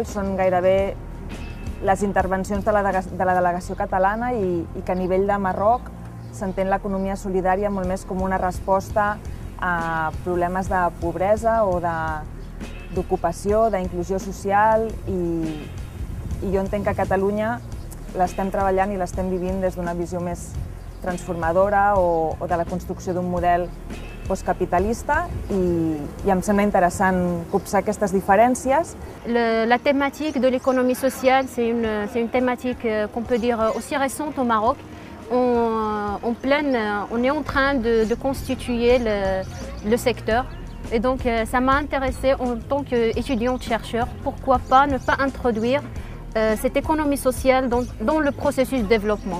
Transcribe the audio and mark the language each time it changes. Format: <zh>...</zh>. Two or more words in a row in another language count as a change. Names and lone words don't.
<ca>són gairebé les intervencions de la delegació catalana i que a nivell de Marroc s'entén l'economia solidària molt més com una resposta a problemes de pobresa o d'ocupació, d'inclusió social i jo entenc que a Catalunya l'estem treballant i l'estem vivint des d'una visió més transformadora o de la construcció d'un model postcapitalista i em sembla interessant copsar aquestes diferències.</ca> <fr>La thématique de l'économie sociale, c'est une thématique qu'on peut dire aussi récente au Maroc. On est en train de constituer le secteur et donc ça m'a intéressée en tant qu'étudiante-chercheur. Pourquoi pas ne pas introduire cette économie sociale dans le processus de développement.</fr>